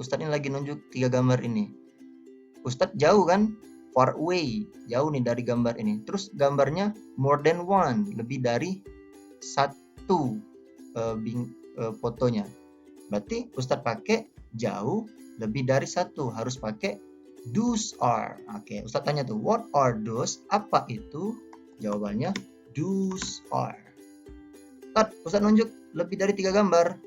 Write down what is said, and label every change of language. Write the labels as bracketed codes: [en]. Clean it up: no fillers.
[id] Ustadz ini lagi nunjuk 3 gambar ini. Ustadz jauh kan, far away, jauh nih dari gambar ini. Terus gambarnya more than one, lebih dari satu fotonya. Berarti Ustadz pakai jauh lebih dari satu, harus pakai those are. Oke, Ustadz tanya tuh, [en] what are those? [id] Apa itu? Jawabannya those are. Ustadz nunjuk lebih dari 3 gambar.